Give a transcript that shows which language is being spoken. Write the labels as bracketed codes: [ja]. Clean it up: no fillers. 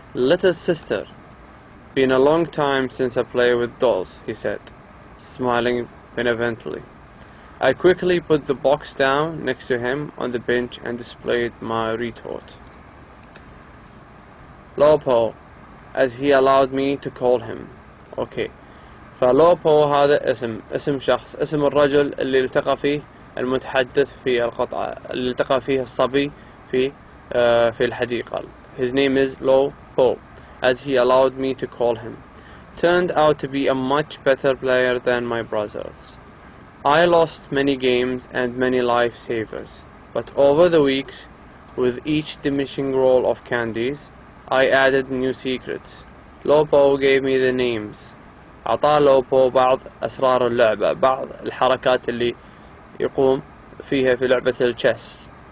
[en] "Little sister, been a long time since I played with dolls," he said, smiling benevolently. I quickly put the box down next to him on the bench and displayed my retort. Lopo, as he allowed me to call him. Okay. [ar] فلوبو هذا اسم شخص، اسم الرجل اللي التقى فيه المتحدث في القطعة، اللي التقى فيه الصبي في الحديقة. [en] His name is Lopo, as he allowed me to call him. Turned out to be a much better player than my brothers. I lost many games and many lifesavers, but over the weeks, with each diminishing roll of candies, I added new secrets. Lopo gave me the names. [ar] أعطاه لوبو بعض أسرار اللعبة، بعض الحركات اللي يقوم فيها في لعبة الchess.